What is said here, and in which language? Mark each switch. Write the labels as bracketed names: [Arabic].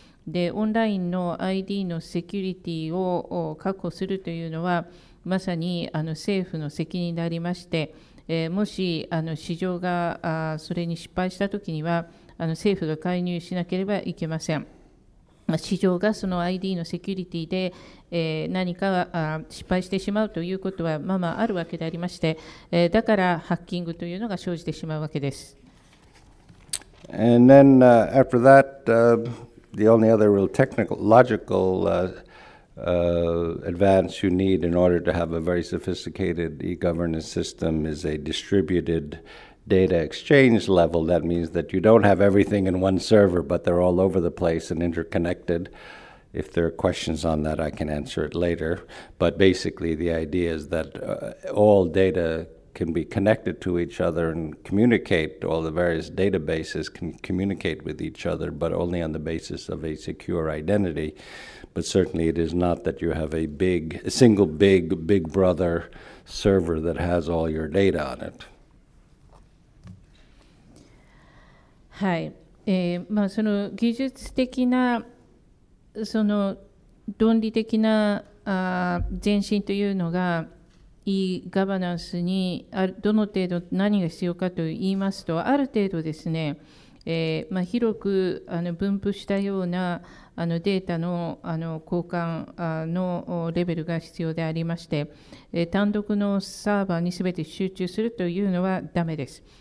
[Japanese] で、オンラインの ID のセキュリティを確保するというのは、まさに政府の責任でありまして、もし市場がそれに失敗したときには、政府が介入しなければいけません。市場がその ID のセキュリティで何か失敗してしまうということはままあるわけでありまして、だからハッキングというのが生じてしまうわけです。 [English] And then after that, the only other real technical, logical advance you need in order to have a very sophisticated e-governance system is a distributed data exchange level. That means that you don't have everything in one server, but they're all over the place and interconnected. If there are questions on that, I can answer it later. But basically, the idea is that all data can be connected to each other and communicate. All the various databases can communicate with each other, but only on the basis of a secure identity. But certainly it is not that you have a single big brother server that has all your data on it. [Japanese] はい。その技術的な、その論理的な前進というのが、e ガバナンスにどの程度何が必要かといいますと、ある程度ですね、広く分布したようなデータの交換のレベルが必要でありまして、単独のサーバーにすべて集中するというのはダメです。